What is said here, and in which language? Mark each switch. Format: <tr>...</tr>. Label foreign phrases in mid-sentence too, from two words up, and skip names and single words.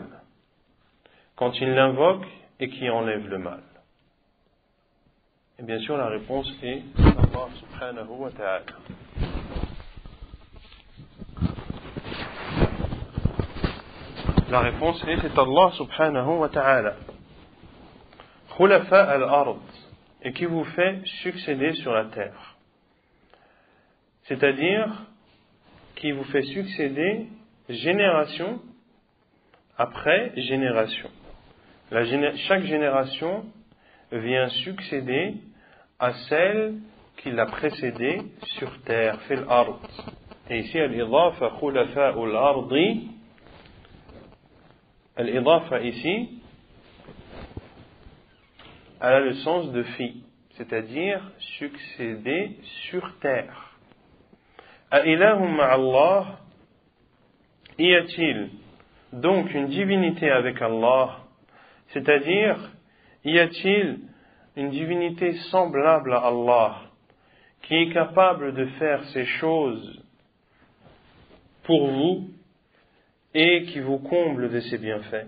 <fr>Quand il l'invoque et qui enlève le mal? Et bien sûr, la réponse est Allah</fr> <ar>سبحانه وتعالى.</ar> <fr>La réponse est c'est Allah</fr> <ar>سبحانه وتعالى. خلفاء الأرض,</ar> <fr>et qui vous fait succéder sur la terre. C'est-à-dire, qui vous fait succéder génération après génération. Chaque génération vient succéder à celle qui l'a précédée sur terre,</fr> <ar>في الأرض.</ar> <fr>Et ici,</fr> <ar>الإضافة خلفاء الأرض,</ar> <fr>al-idafa ici, elle a le sens de fi, c'est-à-dire succéder sur terre.</fr> <ar>أإله مع الله,</ar> <fr>y a-t-il donc une divinité avec Allah, c'est-à-dire y a-t-il une divinité semblable à Allah qui est capable de faire ces choses pour vous et qui vous comble de ses bienfaits?</fr>